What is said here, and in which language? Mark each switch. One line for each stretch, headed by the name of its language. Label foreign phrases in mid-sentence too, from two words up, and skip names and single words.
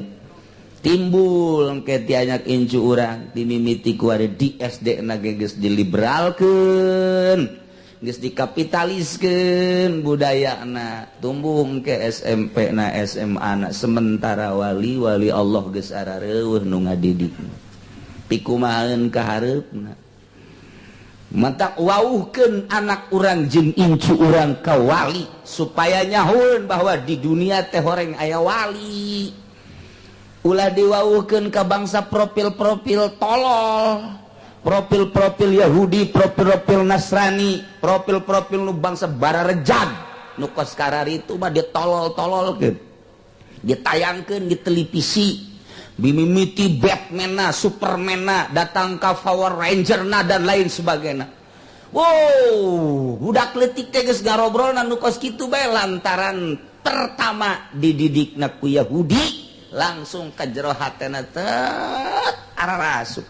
Sundanese: Timbul engke ti anyak incu urang dimimiti ku ari di SD na geus diliberalkeun geus dikapitaliskeun budayana tumbuh engke SMP na SMA na sementara wali-wali Allah geus arareueuh nu ngadidik pikumaheun ka hareupna mata wauhkeun anak urang jeung incu urang ka wali supaya nyahoeun bahwa di dunia teh horeng aya wali. Ulah diwauhkeun ka bangsa profil-profil tolol, profil-profil Yahudi, profil-profil Nasrani, profil-profil nu bangsa bararejag nu kos karari itu mah ditolol-tololkeun ditayangkeun di televisi bimimiti Batman-na, Superman-na, datang ka Power Ranger-na
Indonesian: dan lain sebagainya.
Sundanese: Wow, budak leutik teh geus garobrolna nu kos kitu bae lantaran pertama dididikna ku Yahudi langsung ka jero hatena tet ararasuk.